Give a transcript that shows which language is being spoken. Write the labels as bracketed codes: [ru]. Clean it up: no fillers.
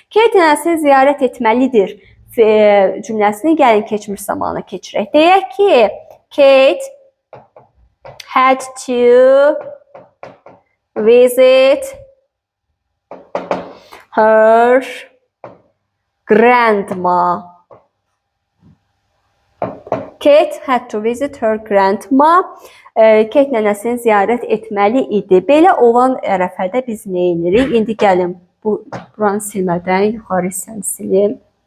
[az] Kate nənəsini ziyarət etməlidir cümləsini gəlin keçmiş zamana keçirək. Deyək ki, [en] Kate had to visit her grandma. Kate had to visit her grandma. [az] Kate nənəsini ziyarət etməli idi. Belə olan ərəfədə biz nə edirik? İndi gəlin buranı silmədən yuxarı hissəni silim.